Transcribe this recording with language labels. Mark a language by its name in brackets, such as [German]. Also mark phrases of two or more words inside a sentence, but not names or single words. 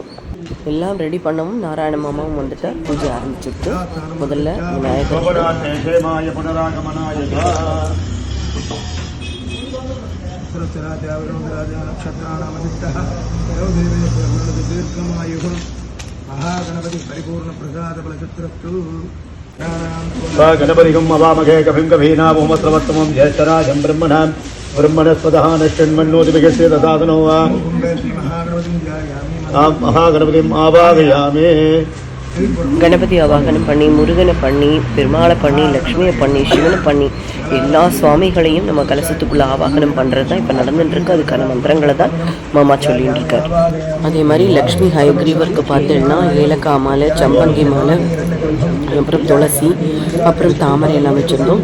[Tamil] எல்லாம் ரெடி பண்ணவும் நாராயண மாமாவும் வந்துட்டு பூஜை ஆரம்பிச்சுட்டு முதல்ல விநாயகர் [Sanskrit] महागणपति परिपूर्ण प्रसाद फलसिद्धिरस्तु. गणपतिगम् अवामहे कविं कवीनामुमस्रवत्तमं ज्येष्ठराजं ब्रह्मणस्पदः नश्चिन्मन्नोतिभिगस्य ददातनो वा महागणपतिम् आवाहयामि. [Tamil] கணபதி ஆவாகனம் பண்ணி, முருகனை பண்ணி, பெருமாளை பண்ணி, லக்ஷ்மியை பண்ணி, சிவனை பண்ணி, எல்லா சுவாமிகளையும் நம்ம கலசத்துக்குள்ளே ஆவாகனம் பண்ணுறது தான் இப்போ நடந்துட்டுருக்கு. அதுக்கான மந்திரங்களை தான் மாமா சொல்லிட்டு இருக்கார். அதே மாதிரி லக்ஷ்மி ஹயக்ரீவருக்கு பார்த்தீங்கன்னா ஏலக்காய் மாலை, சம்பங்கி மாலை, அப்புறம் துளசி, அப்புறம் தாமரை எல்லாம் வச்சுருந்தோம்.